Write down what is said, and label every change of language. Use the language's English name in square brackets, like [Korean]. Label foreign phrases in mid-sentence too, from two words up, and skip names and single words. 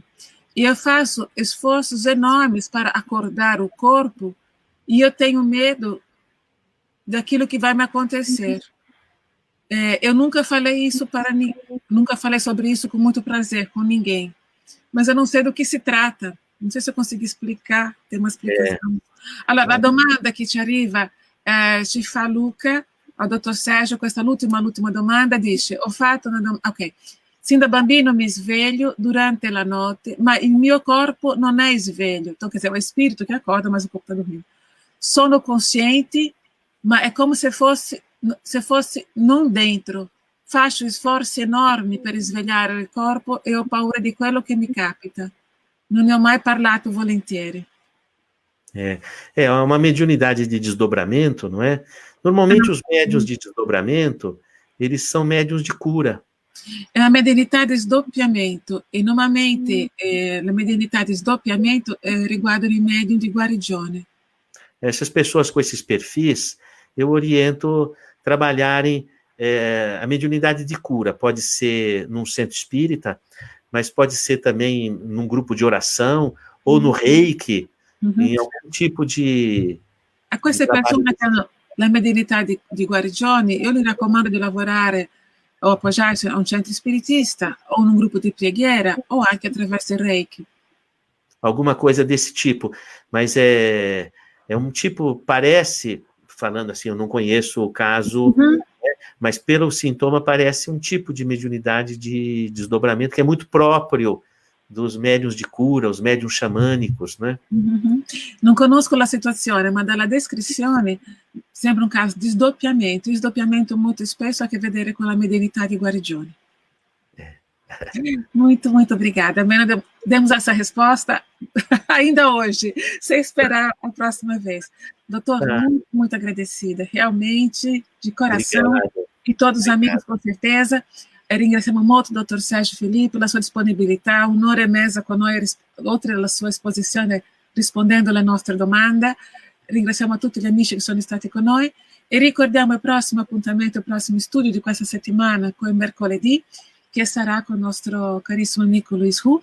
[Portuguese] E eu faço esforços enormes para acordar o corpo e eu tenho medo daquilo que vai me acontecer. Eu nunca falei isso nunca falei sobre isso com muito prazer com ninguém, mas eu não sei do que se trata. Não sei se eu consegui explicar, ter uma explicação. [Italian] Allora, la domanda che ci arriva ci fa Luca ao dottor Sérgio, questa l'ultima domanda, dice, ho fatto una domanda, ok, sin da bambino mi sveglio durante la notte, ma il mio corpo non è sveglio, [Portuguese] então, quer dizer, é o espírito que acorda, mas o corpo está dormindo. [Italian] Sono consciente, ma è come se fosse non dentro. Faccio sforzi enormi per svegliare il corpo e ho paura di quello che mi capita. Non ne ho mai parlato volentieri. [Portuguese] É uma mediunidade de desdobramento, não é? Normalmente os médiuns de desdobramento, eles são médiuns de cura. É uma [Italian] mediunità di sdoppiamento e normalmente le mediunità di sdoppiamento riguardano i medium di guarigione. [Portuguese] Essas pessoas com esses perfis, eu oriento trabalharem a mediunidade de cura. Pode ser num centro espírita, mas pode ser também num grupo de oração ou no reiki, em algum tipo de... [Italian] A queste persone che hanno la mediunità di guarigione, io gli raccomando di lavorare o appoggiarsi a un centro spiritista o in un gruppo di preghiera o anche attraverso il reiki. [Portuguese] Alguma coisa desse tipo, mas é um tipo, parece, falando assim, eu não conheço o caso, mas pelo sintoma parece um tipo de mediunidade de desdobramento que é muito próprio dos médiuns de cura, os médiuns xamânicos, né? [Italian] Non conosco la situazione, ma dalla descrizione sembra un caso di sdoppiamento. Il sdoppiamento molto spesso ha a che vedere con la mediunità di guarigione. [Portuguese] Muito, muito obrigada. Almeno demos essa resposta ainda hoje, sem esperar a próxima vez. Doutor, muito, muito agradecida, realmente, de coração. Obrigado. E todos os amigos, com certeza. [Italian] Ringraziamo molto il dottor Sergio Filippi per la sua disponibilità, un'ora e mezza con noi, oltre alla sua esposizione, rispondendo alle nostre domande. Ringraziamo tutti gli amici che sono stati con noi e ricordiamo il prossimo appuntamento, il prossimo studio di questa settimana, con mercoledì, che sarà con il nostro carissimo amico Luis Hu.